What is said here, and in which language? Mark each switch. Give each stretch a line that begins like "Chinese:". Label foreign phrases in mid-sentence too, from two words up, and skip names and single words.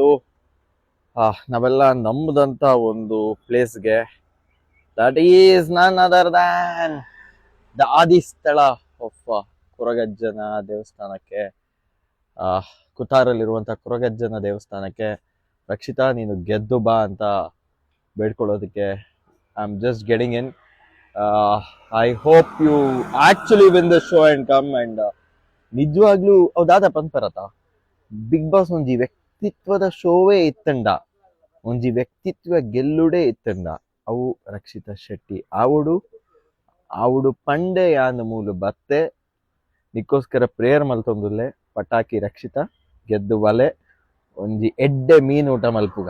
Kannada: ನಾವೆಲ್ಲ ನಮ್ಮದಂತ ಒಂದು ಪ್ಲೇಸ್ಗೆ.
English: That is none other than the
Kannada: ಆದಿ ಸ್ಥಳ ಆಫ್ ಕೊರಗಜ್ಜನ ದೇವಸ್ಥಾನಕ್ಕೆ. ಕುತಾರಲ್ಲಿರುವಂತ ಕೊರಗಜ್ಜನ ದೇವಸ್ಥಾನಕ್ಕೆ. ರಕ್ಷಿತಾ, ನೀನು ಗೆದ್ದು ಬಾ ಅಂತ ಬೇಡ್ಕೊಳ್ಳೋದಕ್ಕೆ
English: I am just getting in. I hope you actually win the show and come and
Tulu: ನಿಜವಾಗ್ಲೂ ಹೌದಾದ ಪಂಪರತ ಬಿಗ್ ಬಾಸ್ ಒಂಜಿ ವ್ಯಕ್ತಿತ್ವದ ಶೋವೇ ಇತ್ತಂಡ, ಒಂಜಿ ವ್ಯಕ್ತಿತ್ವ ಗೆಲ್ಲುಡೆ ಇತ್ತಂಡ. ಅವು ರಕ್ಷಿತಾ ಶೆಟ್ಟಿ ಆವುಡು ಪಂಡೆ ಯಾನ್ ಮೂಲು ಬತ್ತೆ ನಿಕ್ಕೋಸ್ಕರ ಪ್ರೇಯರ್ ಮಲ್ತೊಂದುಲ್ಲೆ ಪಟಾಕಿ ರಕ್ಷಿತಾ ಗೆದ್ದು ಬಲೆ ಒಂಜಿ ಎಡ್ಡೆ ಮೀನ್ ಊಟ ಮಲ್ಪುಗ.